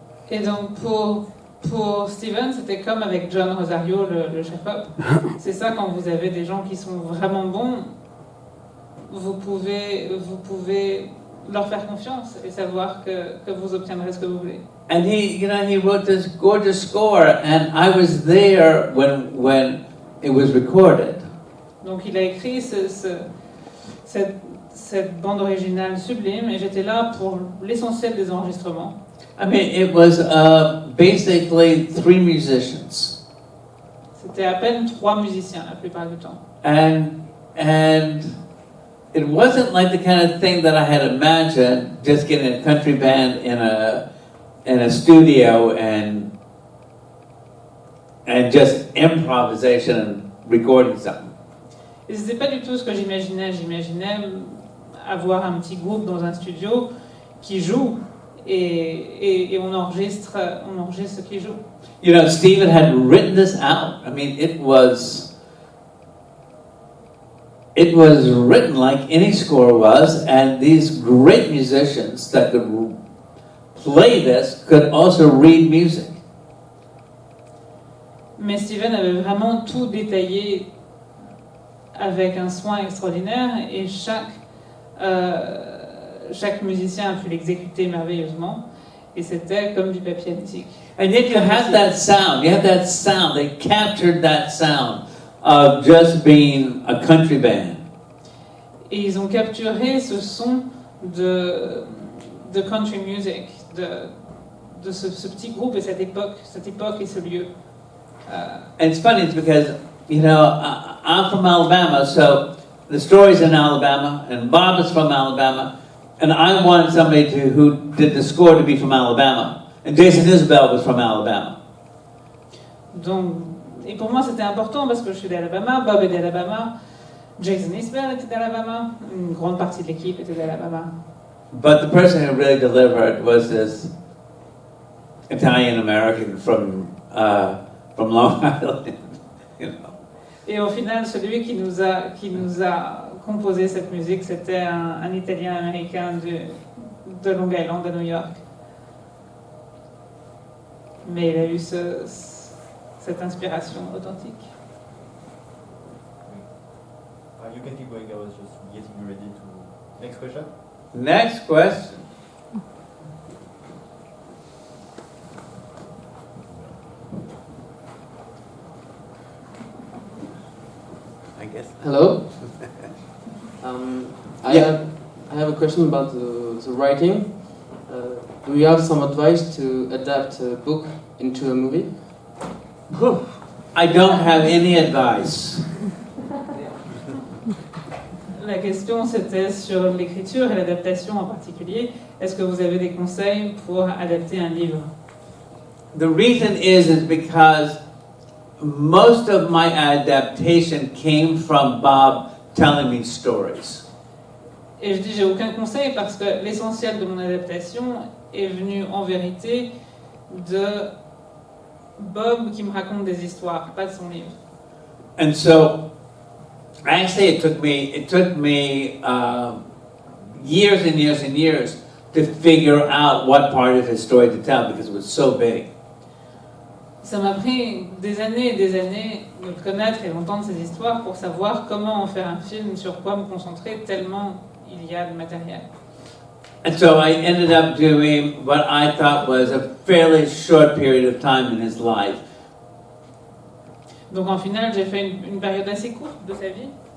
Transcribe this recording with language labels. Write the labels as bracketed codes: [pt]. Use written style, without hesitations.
[fr] Et donc pour Steven, c'était comme avec John Rosario, le chef-op. C'est ça, quand vous avez des gens qui sont vraiment bons, vous pouvez leur faire confiance et savoir que vous obtiendrez ce que vous voulez. [en] And he wrote this gorgeous score, and I was there when it was recorded. [fr] Donc il a écrit cette bande originale sublime et j'étais là pour l'essentiel des enregistrements. [en] I mean, it was basically 3 musicians. [fr] C'était à peine 3 musiciens la plupart du temps. [en] And it wasn't like the kind of thing that I had imagined, just getting a country band in a studio and just improvisation and recording something. [fr] Et c'était pas du tout ce que j'imaginais. J'imaginais avoir un petit groupe dans un studio qui joue et on enregistre ce qu'ils jouent. [en] Stephen had written this out. I mean, it was written like any score was, and these great musicians that could play this could also read music. [fr] Mais Steven avait vraiment tout détaillé avec un soin extraordinaire et chaque musicien a pu l'exécuter merveilleusement et c'était comme du papier antique. [en] And yet you had that sound. They captured that sound of just being a country band. [fr] Et ils ont capturé ce son de country music, de ce petit groupe et cette époque et ce lieu. [en] And it's funny, it's because I'm from Alabama, so the story's in Alabama, and Bob is from Alabama, and I wanted somebody who did the score to be from Alabama, and Jason Isbell was from Alabama. [fr] Donc, et pour moi c'était important parce que je suis d'Alabama, Bob est d'Alabama, Jason Isbell était d'Alabama, une grande partie de l'équipe était d'Alabama. [en] But the person who really delivered was this Italian American from Long Island, [fr] Et au final, celui qui nous a composé cette musique, c'était un Italien américain de Long Island, à New York. Mais il a eu cette inspiration authentique. [en] You can keep going. I was just getting ready to. Next question. Next question. I guess. Hello. I have a question about the writing. Do you have some advice to adapt a book into a movie? I don't have any advice. [fr] La question c'était sur l'écriture et l'adaptation en particulier. Est-ce que vous avez des conseils pour adapter un livre? [en] The reason is because most of my adaptation came from Bob telling me stories. [fr] Et je dis j'ai aucun conseil parce que l'essentiel de mon adaptation est venu en vérité de Bob qui me raconte des histoires, pas de son livre. [en] And so, actually, it took me years and years and years to figure out what part of his story to tell because it was so big. [fr] Ça m'a pris des années et des années de le connaître et d'entendre ses histoires pour savoir comment en faire un film, sur quoi me concentrer, tellement il y a de matériel. [en] And so I ended up doing what I thought was a fairly short period of time in his life. [fr] Donc en final, j'ai fait une période assez courte de sa vie.